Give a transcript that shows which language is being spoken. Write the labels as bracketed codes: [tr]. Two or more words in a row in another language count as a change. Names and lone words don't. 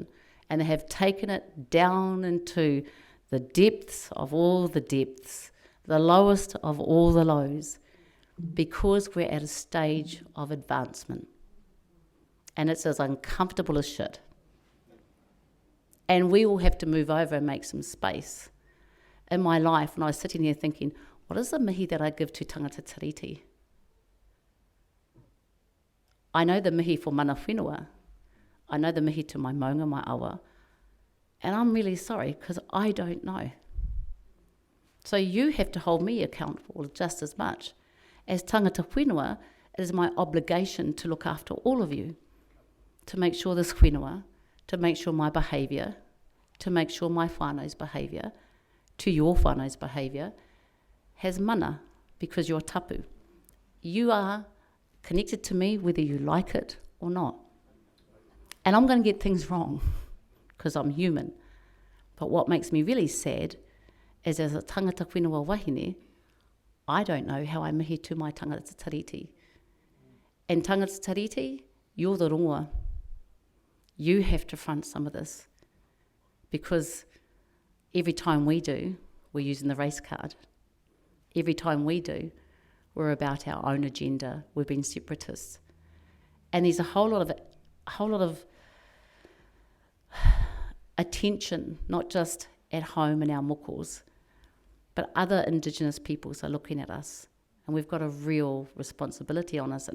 [en] And they have taken it down into the depths of all the depths, the lowest of all the lows, because we're at a stage of advancement. And it's as uncomfortable as shit. And we all have to move over and make some space. In my life, when I was sitting here thinking, what is the mihi that I give to [mi] tangata tiriti? [en] I know the mihi for [mi] mana whenua. [en] I know the mihi to my maunga, my awa. And I'm really sorry, because I don't know. So you have to hold me accountable just as much. [mi] As tangata whenua, [en] it is my obligation to look after all of you, to make sure this whenua, to make sure my behaviour, to make sure my whānau's behaviour, to your whānau's behaviour, has mana, because you're tapu. You are connected to me whether you like it or not. And I'm going to get things wrong, because I'm human. But what makes me really sad is as a [mi] tangata whenua wahine, [en] I don't know how I mihi to my [mi] tangata tiriti. And tangata tiriti, [en] you're the rongoa. You have to front some of this. Because every time we do, we're using the race card. Every time we do, we're about our own agenda. We've been separatists. And there's a whole lot of attention, not just at home in our mokos, but other Indigenous peoples are looking at us, and we've got a real responsibility on us.